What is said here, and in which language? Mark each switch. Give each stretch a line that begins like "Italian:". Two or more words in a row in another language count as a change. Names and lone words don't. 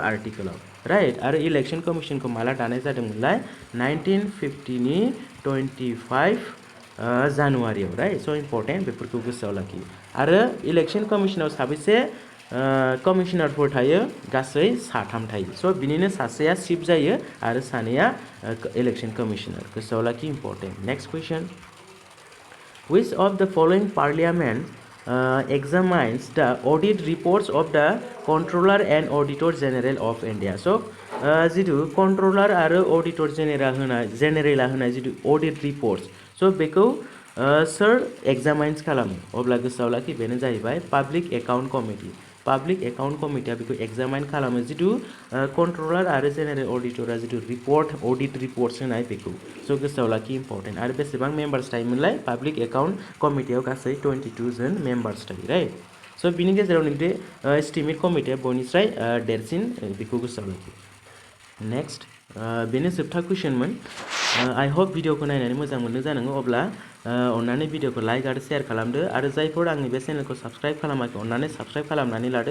Bodo: आर्टिकलाव राइट आरो इलेक्शन कमिशनखौ माला दानाय जादोंमोनलाय 1950 नि 25 जानुवारियाव
English: right so'
Bodo: इम्पर्टेन्ट बेफोरखौ गोसोआव लाखि आरो इलेक्शन कमिशनाव साबेसे कमिशनारफोर थायो गासै 3 थायो स' बिनिनो सासेया चिफ जायो आरो सानैया
English: election commissioner
Bodo: गोसोआव लाखि
English: important next question Which of the following parliament examines the audit reports of the Controller and Auditor General of India.
Bodo: So जितु Controller आरो Auditor General होनाय जितु
English: audit reports,
Bodo: so बेखौ सोर examines खालामो अब्ला गोसोआव लाखि बेनो जाहैबाय Public Account Committee. Public Account Committee बेखौ examine खालामो जितु Controller आरो General Auditor जितु
English: report audit reports
Bodo: होनाय बेखौ, so गोसोआव लाखि important. आरो बेसेबां members थायोमोनलाय Public Account Committee आव गासै 22 जन members थायो, right? So बिनि गेजेराव नैबे
English: estimate committee
Bodo: बयनिस्राय देरसिन बेखौ गोसोआव लाखि. नेक्स्ट बेनो जोबथा कुइसनमोन.
English: I hope
Bodo: भिडिअखौ नायनानै मोजां मोनदों जानांगौ. अब्ला अन्नानै भिडिअखौ लाइक आरो शेयार खालामदो आरो जायफोर आंनि बे चेनेलखौ साबस्क्राइब खालामाखै अन्नानै साबस्क्राइब खालामनानै लादो.